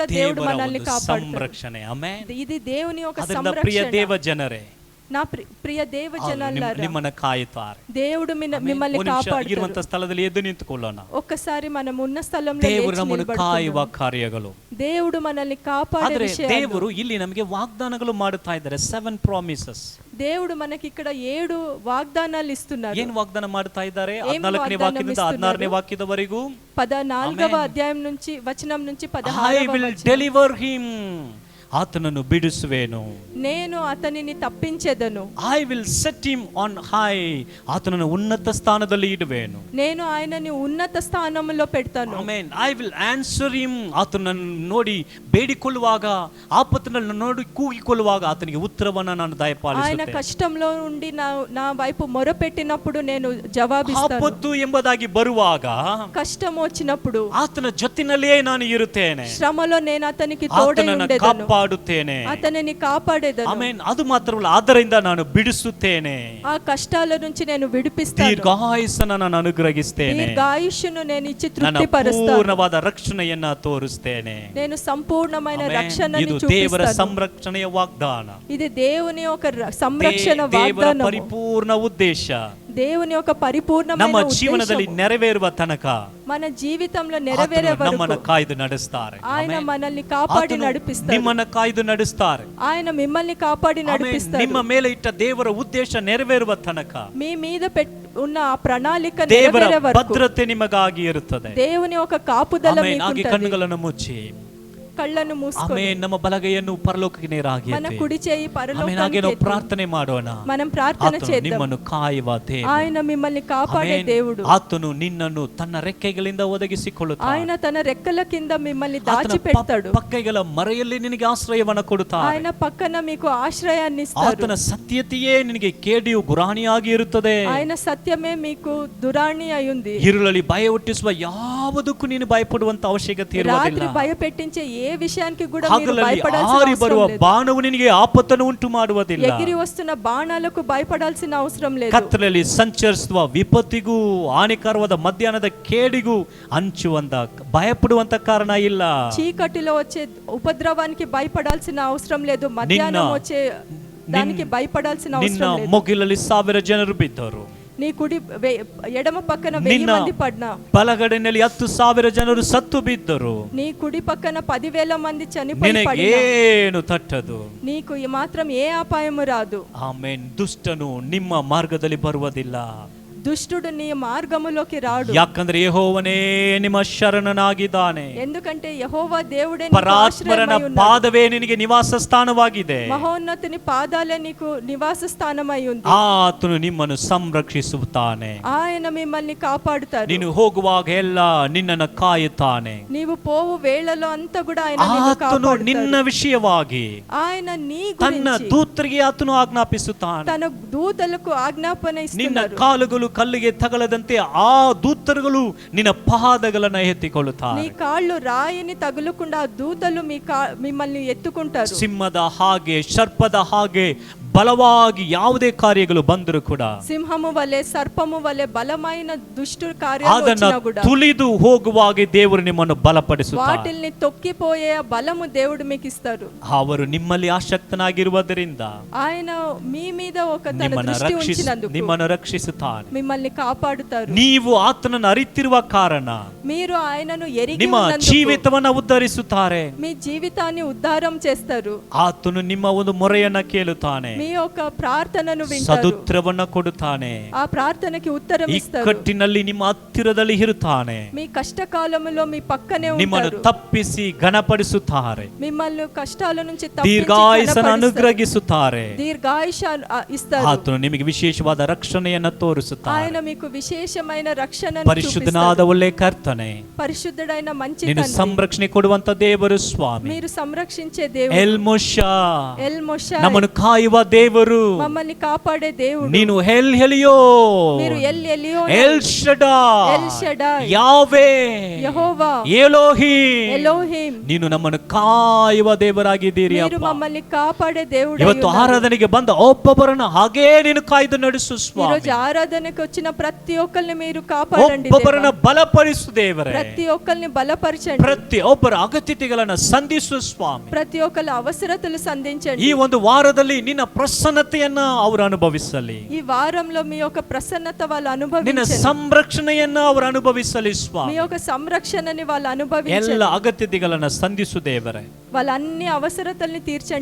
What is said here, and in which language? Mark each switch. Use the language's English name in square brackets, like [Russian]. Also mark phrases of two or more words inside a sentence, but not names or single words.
[Telugu] కూడా దేవుడు [Kannada] ದೇವರ [Telugu] మనల్ని [Kannada] ಒಂದು [Telugu] కాపాడుతాడు. [Kannada] ಸಂರಕ್ಷಣೆ. ಆಮೆನ್. [Telugu] ఇది దేవుని యొక్క [Kannada] ಅದರಿಂದ ಪ್ರಿಯ [Telugu] సంరక్షణ. [Kannada] ದೇವ ಜನರೇ, [Telugu] నా ప్రియ దేవ [Kannada] ಅವರು [Telugu] జనాలారా, [Kannada] ನಿಮ್ಮನ್ನ ಕಾಯುತ್ತಾರೆ. [Telugu] దేవుడు మిమ్మల్ని [Kannada] ಇರುವಂತ [Telugu] కాపాడుతాడు. [Kannada] ಸ್ಥಳದಲ್ಲಿ ಎದ್ದು ನಿಂತುಕೊಳ್ಳೋಣ. [Telugu] ఒక్కసారి మనం ఉన్న స్థలంలో [Kannada] ದೇವರು [Telugu] లేచి [Kannada] ನಮ್ಮನ್ನು [Telugu] నిలబడుకుందాం. [Kannada] ಕಾಯುವ ಕಾರ್ಯಗಳು. [Telugu] దేవుడు మనల్ని కాపాడే [Kannada] ಆದ್ರೆ [Telugu] విషయాలు. [Kannada] ದೇವರು ಇಲ್ಲಿ ನಮಗೆ ವಾಗ್ದಾನಗಳು ಮಾಡುತ್ತಾ ಇದ್ದಾರೆ. 7 ಪ್ರಾಮಿಸಸ್. [Telugu] దేవుడు మనకి ఇక్కడ 7 వాగ్దానాలు ఇస్తున్నారు. [Kannada] ಏನ್ ವಾಗ್ದಾನ ಮಾಡ್ತಾ ಇದ್ದಾರೆ? ಏನ್ 14ನೇ ವಾಗ್ದಾನ ವಾಕ್ಯದಿಂದ [Telugu] ಇస్తున్నారు? [Kannada] 16ನೇ ವಾಕ್ಯದವರೆಗೂ [Telugu] 14వ ಅಧ್ಯಾయం నుంచి వచనం నుంచి [English] ಐ [Telugu] 16వ [English] ವಿಲ್ [Telugu] వచనం. [English] deliver him, [Kannada] ಆತನನ್ನು ಬಿಡಿಸುವೆನು. [Telugu] నేను ಅತನಿని ತಪ್ಪಿಂచెದನು. [English] I will set him on high, [Kannada] ಆತನನ್ನು ಉನ್ನತ ಸ್ಥಾನದಲ್ಲಿ ಇಡುವೆನು. [Telugu] నేను ఆయనని ఉన్నత స్థానంలో పెడతాను. [Kannada] ಆಮೆನ್. [English] I will answer him, [Kannada] ಆತನನ್ನು ನೋಡಿ ಬೇಡಿಕೊಳ್ಳುವಾಗ, ಆಪತ್ತಿನಲ್ಲಿ ನೋಡಿ ಕೂಗಿಕೊಳ್ಳುವಾಗ ಆತನಿಗೆ ಉತ್ತರವನ್ನು ನಾನು [Telugu] ఆయన [Kannada] ದಯಪಾಲಿಸುತ್ತೇನೆ. [Telugu] కష్టంలో ఉండి నా వైపు మొరపెట్టినప్పుడు నేను జవాబిస్తాను. [Kannada] ಆಪತ್ತು ಎಂಬುದಾಗಿ ಬರುವಾಗ [Telugu] కష్టం వచ్చినప్పుడు, [Kannada] ಆತನ ಜೊತೆನಲ್ಲೇ ನಾನು ಇರುತ್ತೇನೆ. [Telugu] ಶ್ರమలో నేను అతనికి తోడై [Kannada] ಆತನನ್ನು [Telugu] ఉండేదను, [Kannada] ಕಾಪಾಡುತ್ತೇನೆ. [Telugu] అతనిని కాపాడేదను. [Kannada] ಆಮೆನ್. ಅದು ಮಾತ್ರವಲ್ಲ, ಅದರಿಂದ ನಾನು ಬಿಡಿಸುತ್ತೇನೆ. [Telugu] ఆ కష్టాల నుంచి నేను విడిపిస్తాను. [Kannada] ದೀರ್ಘಾಯುಸ್ಸನ್ನು ನಾನು ಅನುಗ್ರಹಿಸ್ತೇನೆ. [Telugu] దీర్ఘాయుష్ను నేను ఇచ్చి [Kannada] ನನ್ನ [Telugu] తృప్తిపరుస్తాను. [Kannada] ಪೂರ್ಣವಾದ ರಕ್ಷಣೆಯನ್ನ ತೋರಿಸ್ತೇನೆ. [Telugu] నేను సంపూర్ణమైన [Kannada] ಆಮೆನ್. [Telugu] రక్షణని [Kannada] ಇದು ದೇವರ [Telugu] చూపిస్తాను. [Kannada] ಸಂರಕ್ಷಣೆಯ ವಾಗ್ದಾನ. [Telugu] ఇది దేవుని యొక్క సంరక్షణ [Kannada] ದೇವರ [Telugu] వాగ్దానం. [Kannada] ಪರಿಪೂರ್ಣ ಉದ್ದೇಶ [Telugu] దేవుని యొక్క పరిపూర్ణమైన [Kannada] ನಮ್ಮ ಜೀವನದಲ್ಲಿ [Telugu] ఉద్దేశము [Kannada] ನೆರವೇರುವ ತನಕ [Telugu] మన జీవితంలో నెరవేరే [Kannada] ಆತನು ನಮ್ಮನ್ನ [Telugu] వరకు [Kannada] ಕಾಯ್ದು ನಡೆಸ್ತಾರೆ. [Telugu] ఆయన [Kannada] ಆಮೆನ್. [Telugu] మనల్ని కాపాడి [Kannada] ಆತನು [Telugu] నడిపిస్తాడు. [Kannada] ನಿಮ್ಮನ್ನ ಕಾಯ್ದು ನಡೆಸ್ತಾರೆ. [Telugu] ఆయన మిమ్మల్ని కాపాడి [Kannada] ಆಮೆನ್. [Telugu] నడిపిస్తాడు. [Kannada] ನಿಮ್ಮ ಮೇಲೆ ಇಟ್ಟ ದೇವರ ಉದ್ದೇಶ ನೆರವೇರುವ ತನಕ [Telugu] మీ మీద ఉన్న ఆ ప్రణాళిక [Kannada] ದೇವರ [Telugu] నెరవేరే వరకు [Kannada] ಭದ್ರತೆ ನಿಮಗಾಗಿ ಇರುತ್ತದೆ. [Telugu] దేవుని యొక్క కాపుదల [Kannada] ಆಮೆನ್. ಹಾಗೆ [Telugu] మీకుంటది. [Kannada] ಕಣ್ಣುಗಳನ್ನು ಮುಚ್ಚಿ, [Telugu] కళ్ళను మూసుకొని [Kannada] ಆಮೆನ್, ನಮ್ಮ ಬಲಗೈಯನ್ನು ಪರಲೋಕಕ್ಕೆ ನೇರಾಗಿ [Telugu] మన [Kannada] ಎತ್ತಿ. [Telugu] కుడి చేయి [Kannada] ಆಮೆನ್. [Telugu] పరలోకానికి [Kannada] ಹಾಗೆ ನಾವು [Telugu] ఎత్తి [Kannada] ಪ್ರಾರ್ಥನೆ ಮಾಡೋಣ. [Telugu] మనం ప్రార్థన [Kannada] ಆತನು [Telugu] చేద్దాం. [Kannada] ನಿಮ್ಮನ್ನು ಕಾಯುವ ದೇವರು. [Telugu] ఆయన మిమ్మల్ని కాపాడే [Kannada] ಆಮೆನ್. [Telugu] దేవుడు. [Kannada] ಆತನು ನಿನ್ನನ್ನು ತನ್ನ ರೆಕ್ಕೆಗಳಿಂದ ಒದಗಿಸಿಕೊಳ್ಳುತ್ತಾನೆ. [Telugu] ఆయన తన రెక్కల కింద మిమ్మల్ని [Kannada] ಆತನ [Telugu] దాచి పెడతాడు. [Kannada] ಪಕ್ಕೆಗಳ ಮರೆಯಲ್ಲಿ ನಿನಗೆ ಆಶ್ರಯವನ್ನು ಕೊಡುತ್ತಾನೆ. [Telugu] ఆయన పక్కన మీకు ఆశ్రయాన్ని ఇస్తాడు. [Kannada] ಆತನ ಸತ್ಯತೆಯೇ ನಿನಗೆ ಕೇಡಿಯು ಗುರಾಣಿಯಾಗಿ ಇರುತ್ತದೆ. [Telugu] ఆయన ಸತ್ಯమే మీకు ದುರಾಣಿ ಅಯುಂది. [Kannada] ಇರುಳಲ್ಲಿ ಭಯ ಹುಟ್ಟಿಸುವ ಯಾವುದಕ್ಕೂ ನೀನು ಭಯಪಡುವಂತ ಅವಶ್ಯಕತೆ ಇರುವುದಿಲ್ಲ. [Telugu] రాత్రి భయపెట్టించే ఏ విషయానికి కూడా మీరు [Kannada] ಹಗಲಲ್ಲಿ [Telugu] భయపడాల్సిన [Kannada] ಆರಿ [Telugu] అవసరం [Kannada] ಬರುವ [Telugu] లేదు. [Kannada] ಬಾಣವು ನಿನಗೆ ಆಪತ್ತನ್ನು ಉಂಟು ಮಾಡುವುದಿಲ್ಲ. [Telugu] ఎగిరి వస్తున్న బాణాలకు భయపడాల్సిన అవసరం లేదు. ಕತ್ತಲಲ್ಲಿ ಸಂಚರಿಸುವ ವಿಪತ್ತಿಗೂ ಹಾನಿಕರವಾದ ಮಧ್ಯಾಹ್ನದ ಕೇಡಿಗೂ ಅಂಚುವಂತ ಭಯಪಡುವಂತ ಕಾರಣ ಇಲ್ಲ. చీకటిలో వచ్చే ఉపద్రవానికి భయపడాల్సిన అవసరం లేదు. మధ్యాహ్నం వచ్చే దానికి భయపడాల్సిన [Kannada] ನಿನ್ನ [Telugu] అవసరం లేదు. [Kannada] ಮೊಗಿಲಲ್ಲಿ 1000 ಜನರು ಬಿದ್ದರು. [Telugu] నీ కుడి ఎడమ పక్కన 1000 [Kannada] ನಿನ್ನ [Telugu] మంది పడినా, [Kannada] ಬಲಗಡೆಯಲ್ಲಿ 10,000 ಜನರು ಸತ್ತು ಬಿದ್ದರು. [Telugu] నీ కుడి పక్కన 10,000 మంది చనిపోయి పడినా [Kannada] ನಿನಗೇನು ತಟ್ಟದು. [Telugu] నీకు మాత్రం ఏ అపాయము రాదు. [Kannada] ಆಮೆನ್. ದುಷ್ಟನು ನಿಮ್ಮ ಮಾರ್ಗದಲ್ಲಿ ಬರುವುದಿಲ್ಲ. [Telugu] దుష్టుడు నీ మార్గములోకి రాడు. [Kannada] ಯಾಕಂದ್ರೆ ಯೆಹೋವನೇ ನಿಮ್ಮ ಶರಣನಾಗಿದ್ದಾನೆ. [Telugu] ఎందుకంటే యెహోవా దేవుడే నీకు [Kannada] ಪರಾತ್ಮರನ [Telugu] ఆశ్రయమై ఉన్నాడు. [Kannada] ಪಾದವೇ ನಿನಗೆ ನಿವಾಸ ಸ್ಥಾನವಾಗಿದೆ. [Telugu] మహోన్నతుని పాదాలే నీకు నివాస స్థానమై ఉంది. [Kannada] ಆತನು ನಿಮ್ಮನ್ನು ಸಂರಕ್ಷಿಸುತ್ತಾನೆ. [Telugu] ఆయన మిమ్మల్ని కాపాడుతారు. [Kannada] ನೀನು ಹೋಗುವಾಗ ಎಲ್ಲ ನಿನ್ನನ್ನು ಕಾಯುತ್ತಾನೆ. [Telugu] నీవు పోవు వేళలో అంతా కూడా ఆయన నిన్ను [Kannada] ಆತನು [Telugu] కాపాడుతాడు. [Kannada] ನಿನ್ನ ವಿಷಯವಾಗಿ [Telugu] ఆయన నీ [Kannada] ತನ್ನ [Telugu] గురించి [Kannada] ದೂತರಿಗೆ ಆತನು ಆಜ್ಞಾಪಿಸುತ್ತಾನೆ. [Telugu] తన దూతలకు ఆజ్ఞాపన [Kannada] ನಿನ್ನ [Telugu] ఇస్తున్నారు. [Kannada] ಕಾಲುಗಳು ಕಲ್ಲಿಗೆ ತಗಲದಂತೆ ಆ ದೂತರುಗಳು ನಿನ್ನ ಪಾದಗಳನ್ನು [Telugu] నీ [Kannada] ಎತ್ತಿಕೊಳ್ಳುತ್ತಾರೆ. [Telugu] కాళ్ళు రాయిని తగులకుండా ఆ దూతలు మిమ్మల్ని ఎత్తుకుంటారు. [Kannada] ಸಿಂಹದ ಹಾಗೆ, ಸರ್ಪದ ಹಾಗೆ ಬಲವಾಗಿ ಯಾವುದೇ ಕಾರ್ಯಗಳು ಬಂದರೂ ಕೂಡ [Telugu] సింహము వలె సర్పము వలె బలమైన దుష్టు కార్యాలు [Kannada] ಅದನ್ನ [Telugu] వచ్చినా కూడా [Kannada] ತುಳಿದು ಹೋಗುವಾಗ ದೇವರು ನಿಮ್ಮನ್ನು ಬಲಪಡಿಸುತ್ತಾರೆ. [Telugu] వాటిల్ని తొక్కిపోయే బలము దేవుడు మీకు ఇస్తారు. [Kannada] ಅವರು ನಿಮ್ಮಲ್ಲಿ ಆಸಕ್ತನಾಗಿರುವುದರಿಂದ [Telugu] ఆయన మీ మీద ఒక తన దృష్టి ఉంచినందుకు [Kannada] ನಿಮ್ಮನ್ನು ರಕ್ಷಿಸುತ್ತಾನೆ. [Telugu] మిమ్మల్ని కాపాడుతారు. [Kannada] ನೀವು ಆತನನ್ನು ಅರಿತಿರುವ ಕಾರಣ [Telugu] మీరు ఆయనను ఎరిగి [Kannada] ನಿಮ್ಮ [Telugu] ఉన్నందుకు [Kannada] ಜೀವಿತವನ್ನ ಉದ್ಧರಿಸುತ್ತಾರೆ. [Telugu] మీ జీవితాన్ని ఉద్ధారం చేస్తారు. [Kannada] ಆತನು ನಿಮ್ಮ ಒಂದು ಮೊರೆಯನ್ನ ಕೇಳುತ್ತಾನೆ. [Telugu] మీ యొక్క ప్రార్థనను వింటారు. [Kannada] ಸದುತ್ತರವನ್ನ ಕೊಡುತ್ತಾನೆ. [Telugu] ఆ ప్రార్థనకి ఉత్తరం ఇస్తారు. [Kannada] ಇಕ್ಕಟ್ಟಿನಲ್ಲಿ ನಿಮ್ಮ ಹತ್ತಿರದಲ್ಲಿ ಇರುತ್ತಾನೆ. [Telugu] మీ కష్టకాలములో మీ పక్కనే [Kannada] ನಿಮ್ಮನ್ನು [Telugu] ఉంటారు. [Kannada] ತಪ್ಪಿಸಿ ಘನಪಡಿಸುತ್ತಾರೆ. [Telugu] మిమ్మల్ని కష్టాల నుంచి తప్పించి [Kannada] ದೀರ್ಘಾಯುಸ್ಸನ್ನು [Telugu] ఘనపరుస్తారు. [Kannada] ಅನುಗ್ರಹಿಸುತ್ತಾರೆ. [Telugu] దీర్ఘాయుష ఇస్తారు. [Kannada] ಆತನು ನಿಮಗೆ ವಿಶೇಷವಾದ ರಕ್ಷಣೆಯನ್ನ ತೋರಿಸುತ್ತಾನೆ. [Telugu] ఆయన మీకు ವಿಶೇಷమైన రక్షణను [Kannada] ಪರಿಶುದ್ಧನಾದ [Telugu] చూపిస్తారు. [Kannada] ಒಳ್ಳೆ ಕರ್ತನೆ, [Telugu] పరిశుద్ధుడైన మంచి [Kannada] ನೀನು [Telugu] తండ్రి, [Kannada] ಸಂರಕ್ಷಣೆ ಕೊಡುವಂತ ದೇವರು ಸ್ವಾಮಿ. [Telugu] మీరు సంరక్షించే దేవుడు. [Kannada] ಎಲ್ ಮೋಶಾ, [Telugu] ఎల్ మోషాయ్, [Kannada] ನಮ್ಮನ್ನು ಕಾಯುವ ದೇವರು, [Telugu] మమ్మల్ని కాపాడే దేవుడు. [Kannada] ನೀನು ಎಲ್ ಎಲಿಯೋ, [Telugu] మీరు ఎల్ ఎలియోనై, [Kannada] ಎಲ್ ಶಡಾಯ್, [Telugu] ఎల్ షడాయ్, [Kannada] ಯಾವೇ, [Telugu] యెహోవా, [Kannada] ಎಲೋಹಿಮ್, [Telugu] ఎలోహిం, [Kannada] ನೀನು ನಮ್ಮನ್ನು ಕಾಯುವ ದೇವರಾಗಿದ್ದೀರಿ [Telugu] మీరు [Kannada] ಅಪ್ಪ. [Telugu] మమ్మల్ని కాపాడే దేవుడు. [Kannada] ಇವತ್ತು ಆರಾಧನೆಗೆ ಬಂದ ಒಬ್ಬೊಬ್ಬರನ್ನ ಹಾಗೇ ನೀನು ಕಾಯ್ದು ನಡೆಸು [Telugu] ఈ [Kannada] ಸ್ವಾಮಿ. [Telugu] రోజు ఆరాధనకు వచ్చిన ప్రతి ఒక్కరిని మీరు కాపాడండి [Kannada] ಒಬ್ಬೊಬ್ಬರನ್ನ [Telugu] దేవా. [Kannada] ಬಲಪಡಿಸು ದೇವರೇ. [Telugu] ప్రతి ఒక్కరిని బలపరచండి. [Kannada] ಪ್ರತಿ ಒಬ್ಬರ ಅಗತ್ಯತೆಗಳನ್ನ ಸಂಧಿಸು ಸ್ವಾಮಿ. [Telugu] ప్రతి ఒక్కరి అవసరతలు సంధించండి. [Kannada] ಈ ಒಂದು ವಾರದಲ್ಲಿ ನಿನ್ನ ಪ್ರಸನ್ನತೆಯನ್ನ ಅವರು ಅನುಭವಿಸಲಿ, [Telugu] ఈ వారంలో మీ యొక్క ప్రసన్నత వాళ్ళు [Kannada] ನಿನ್ನ [Telugu] అనుభవించండి. [Kannada] ಸಂರಕ್ಷಣೆಯನ್ನ ಅವರು ಅನುಭವಿಸಲಿ [Telugu] మీ [Kannada] ಸ್ವಾಮಿ. [Telugu] యొక్క సంరక్షణని వాళ్ళు [Kannada] ಎಲ್ಲ [Telugu] అనుభవించండి. [Kannada] ಅಗತ್ಯತೆಗಳನ್ನ ಸಂಧಿಸು ದೇವರೇ. [Telugu] వాళ్ళ అన్ని అవసరతల్ని తీర్చండి.